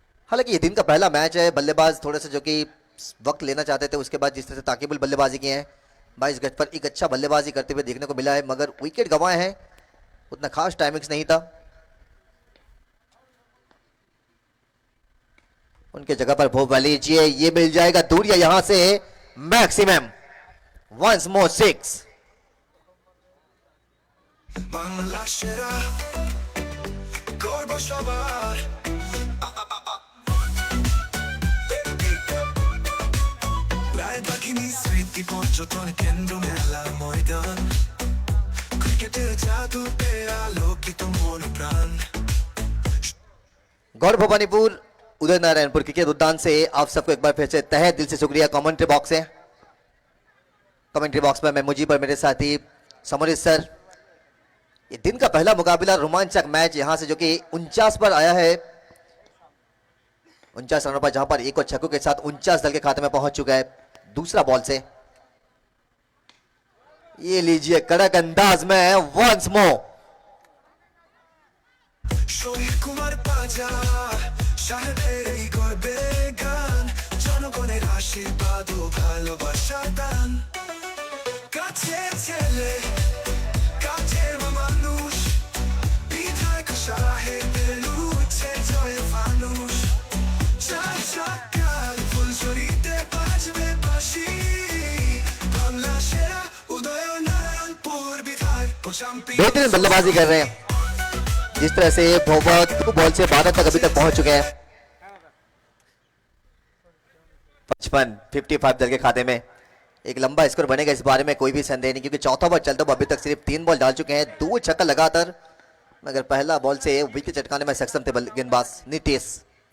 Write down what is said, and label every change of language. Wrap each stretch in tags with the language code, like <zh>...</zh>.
<hi>हालांकि ये दिन का पहला मैच है, बल्लेबाज थोड़े से जो कि वक्त लेना चाहते थे, उसके बाद जिस तरह से ताकिबुल बल्लेबाजी किए हैं 22 गज पर एक अच्छा बल्लेबाजी करते हुए देखने को मिला है, मगर विकेट गंवाए हैं, उतना खास टाइमिंग्स नहीं था। उनके जगह पर भोपाल लीजिए, ये मिल जाएगा दूरिया यहां से मैक्सिमम। Once more 6।</hi> <bn>বাংলা সেরা গর্ব সবার রায় বাঘিনী স্মৃতি পর্যটন কেন্দ্র মেলা ময়দান ক্রিকেটের জাদুতে আলোকিত মন প্রাণ।</bn> <hi>गौड़ भवानीपुर उदयनारायणपुर क्रिकेट उद्यान से आप सबको एक बार फिर से तहे दिल से शुक्रिया। कमेंट्री बॉक्स है, कमेंट्री बॉक्स में मैं मुझी पर मेरे साथी समरित सर। ये दिन का पहला मुकाबला, रोमांचक मैच यहां से जो कि 49 पर आया है, 49 रनों पर, जहां पर एक और छक्कों के साथ 49 दल के खाते में पहुंच चुका है। दूसरा बॉल से ये लीजिए कड़क अंदाज में वंस मोर।</hi> <bn>শহীদ কুমার পাজা সাহেবের এই গর্বের গান, জনগণের আশীর্বাদ ও ভালোবাসা দান। কাছের ছেলে কাছের মানুষ, বিধায়ক সাহেবের উঠছে জয় ফানুষ। চার সকাল ফুলঝুরিতে বাজবে বাঁশি, বাংলা সেরা উদয়নারায়ণপুর বিধায়ক ও চ্যাম্পিয়ন।</bn> <hi>बेहतरीन बल्लेबाजी कर रहे हैं, जिस तरह से बहुत बॉल से 12 तक अभी तक पहुंच चुके हैं। 55 दल के खाते में एक लंबा स्कोर बनेगा, इस बारे में कोई भी संदेह नहीं, क्योंकि चौथा बॉल चलता हुआ अभी तक सिर्फ 3 बॉल डाल चुके हैं, 2 छक्का लगातार, मगर पहला बॉल से विकेट चटकाने में सक्षम थे गेंदबाज नीतीश।</hi>